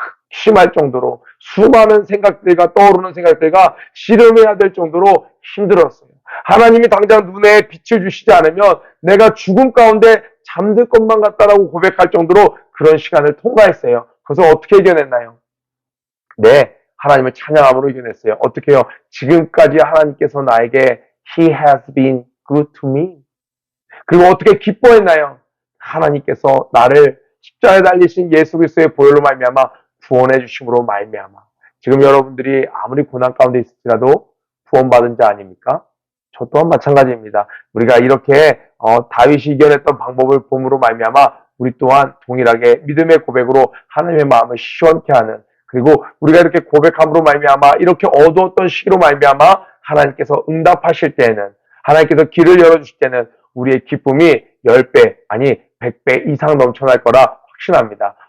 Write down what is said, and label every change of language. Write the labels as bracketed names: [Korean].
[Korean] 심할 정도로 수많은 생각들과 떠오르는 생각들과 씨름해야 될 정도로 힘들었어요. 하나님이 당장 눈에 빛을 주시지 않으면 내가 죽음 가운데 잠들 것만 같다라고 고백할 정도로 그런 시간을 통과했어요. 그래서 어떻게 이겨냈나요? 네, 하나님을 찬양함으로 이겨냈어요. 어떻게 해요? 지금까지 하나님께서 나에게 [English] He has been good to me. [Korean] 그리고 어떻게 기뻐했나요? 하나님께서 나를 십자가에 달리신 예수 그리스도의 보혈로 말미암아 구원해 주심으로 말미암아. 지금 여러분들이 아무리 고난 가운데 있을지라도 구원받은 자 아닙니까? 저 또한 마찬가지입니다. 우리가 이렇게 다윗이 이겨냈던 방법을 봄으로 말미암아 우리 또한 동일하게 믿음의 고백으로 하나님의 마음을 시원케 하는, 그리고 우리가 이렇게 고백함으로 말미암아 이렇게 어두웠던 시기로 말미암아 하나님께서 응답하실 때에는, 하나님께서 길을 열어주실 때는 우리의 기쁨이 10배 아니 100배 이상 넘쳐날 거라 확신합니다.